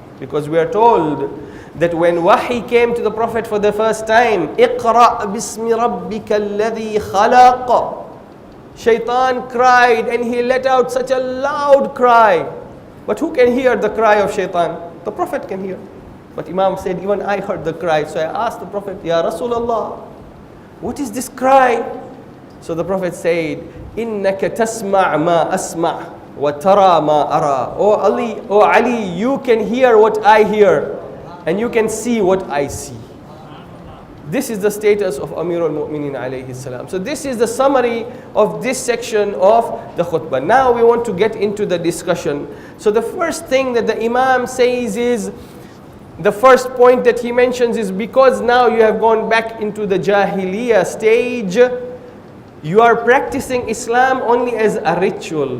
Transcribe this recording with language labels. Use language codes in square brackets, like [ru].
[en] Because we are told that when wahi came to the Prophet for the first time, [ar] اقرأ باسم ربك الذي خلق. [en] Shaitan cried and he let out such a loud cry. But who can hear the cry of shaitan? The Prophet can hear. But Imam said, even I heard the cry. So I asked the Prophet, Ya Rasulullah, what is this cry? So the Prophet said, [ar] إِنَّكَ تَسْمَعْ مَا أَسْمَعْ وَتَرَى مَا أَرَى. [en] O Ali, you can hear what I hear and you can see what I see. This is the status of Amirul Mu'minin alayhi salam. So this is the summary of this section of the khutbah. Now we want to get into the discussion. So the first thing that the Imam says is, the first point that he mentions is, because now you have gone back into the Jahiliyyah stage, you are practicing Islam only as a ritual.